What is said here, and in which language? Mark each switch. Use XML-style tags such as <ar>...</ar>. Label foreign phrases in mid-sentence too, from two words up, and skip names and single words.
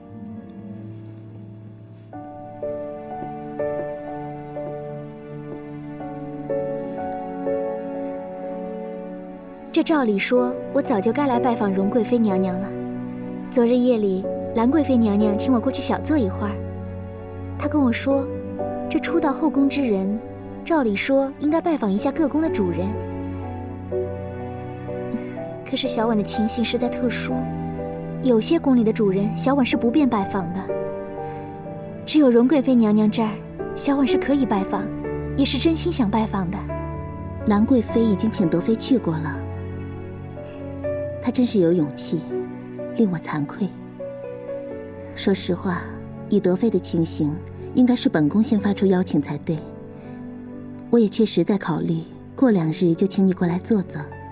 <zh>这照理說，我早就該來拜訪容貴妃娘娘了。昨日夜裡，蘭貴妃娘娘請我過去小坐一會兒。她跟我說，這初到後宮之人，照理說應該拜訪一下各宮的主人。可是小婉的情形實在特殊，有些宮裡的主人，小婉是不便拜訪的。只有容貴妃娘娘這兒，小婉是可以拜訪，也是真心想拜訪的。蘭貴妃已經請德妃去過了。她真是有勇氣，令我慚愧。說實話，以德妃的情形，應該是本宮先發出邀請才對。我也確實在考慮，過2日就請你過來坐坐。</zh>